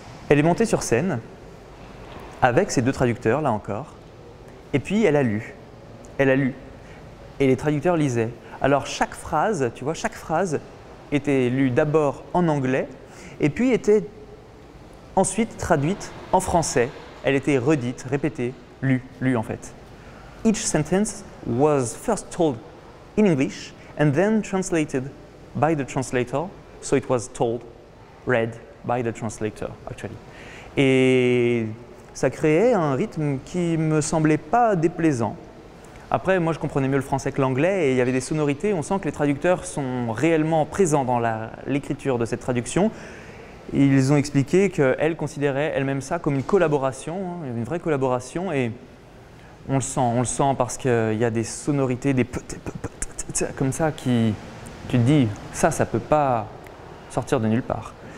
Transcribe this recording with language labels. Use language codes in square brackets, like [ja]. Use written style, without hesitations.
[fr] Elle est montée sur scène avec ses deux traducteurs, là encore, et puis elle a lu. Elle a lu. Et les traducteurs lisaient. Alors chaque phrase, tu vois, chaque phrase était lue d'abord en anglais, et puis était ensuite traduite en français. Elle était redite, répétée, lue en fait. [en] Each sentence was first told in English and then translated by the translator, so it was told, read by the translator, actually. [fr] Et ça créait un rythme qui me semblait pas déplaisant. Après, moi je comprenais mieux le français que l'anglais et il y avait des sonorités, on sent que les traducteurs sont réellement présents dans l'écriture de cette traduction. Ils ont expliqué qu'elle considérait elle-même ça comme une collaboration, hein, une vraie collaboration et on le sent parce qu'il y a des sonorités, des comme ça qui… Tu te dis, ça ne peut pas sortir de nulle part.